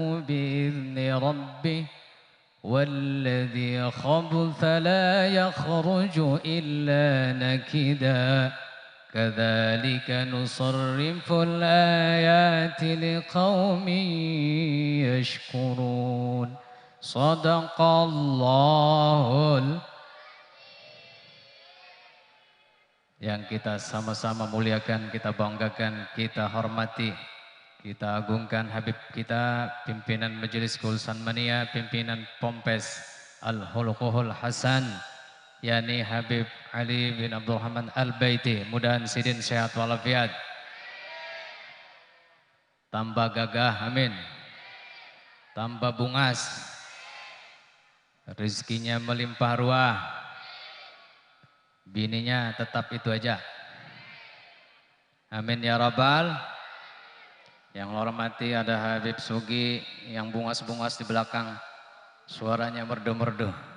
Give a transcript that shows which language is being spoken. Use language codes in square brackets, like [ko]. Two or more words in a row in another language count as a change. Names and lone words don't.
[ar] بإذن ربه والذي خبث لا يخرج إلا نكدا كذلك نصرف الآيات لقوم يشكرون صدق الله. [id] Yang kita sama-sama muliakan, kita banggakan, kita hormati, kita agungkan Habib kita, pimpinan Majelis Keurusan Mania, pimpinan Pompes Al-Khuluquhul Hasan, yakni Habib Ali bin Abdul Rahman Al-Baiti. [bjn] Mudahan sidin sehat walafiat, tambah gagah, amin, tambah bungas, rezekinya melimpah ruah, bininya tetap itu aja, [ar] آمين يا رب. [id] Yang hormati ada Habib Sugi yang bungas-bungas di belakang, suaranya merdu-merdu.